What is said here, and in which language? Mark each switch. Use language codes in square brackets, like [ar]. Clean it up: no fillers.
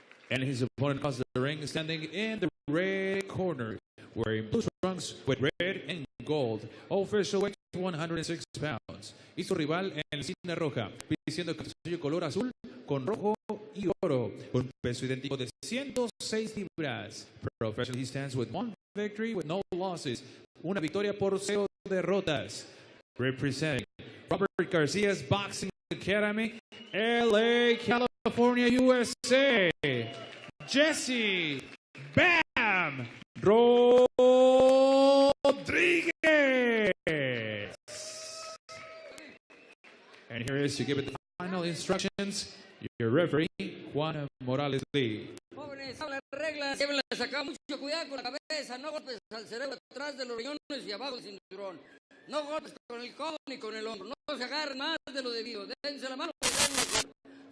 [en] And his opponent across the ring, standing in the red corner, wearing blue trunks with red and gold. Official weight 106 pounds. [es] Y su rival en la esquina roja, vistiendo calzoncillo color azul con rojo y oro, con un peso idéntico de 106 libras. [en] Professional, he stands with 1 victory with no losses. [es] Una victoria por 0 derrotas. [en] Representing Robert Garcia's Boxing Academy, LA, California, USA, Jesse Bam Rodriguez. And here is to give it the final instructions, your referee, Juan Morales Lee. [es] Jóvenes, saben las reglas, llévenlas acá, mucho cuidado con la cabeza, no golpes al cerebro, atrás de los riñones y abajo del cinturón. No golpes con el codo ni con el hombro, no se agarren más de lo debido, dense la mano y den mejor.